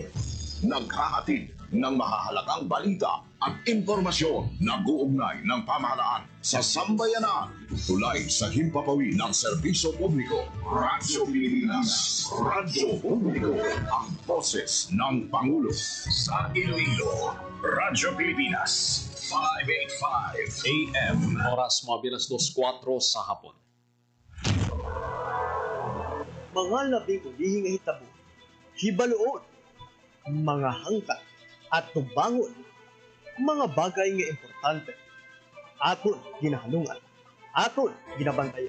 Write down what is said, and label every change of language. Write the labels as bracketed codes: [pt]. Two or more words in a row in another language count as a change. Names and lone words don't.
[tl] Naghahatid ng mahahalagang balita at impormasyon na guugnay ng pamahalaan sa sambayanan. Tulay sa himpapawi ng serbisyo publiko. Radyo Pilipinas. Radyo Publiko. Ang boses ng Pangulo. Sa Iloilo, Radyo Pilipinas. 585 AM. Oras mabilas 2:04 sa hapon. [hil] Mga labing ulihing nga hitabo, hibaluon, mga hangkat at tubangon, mga bagay nga importante, aton ginahalungan, aton ginabantayan.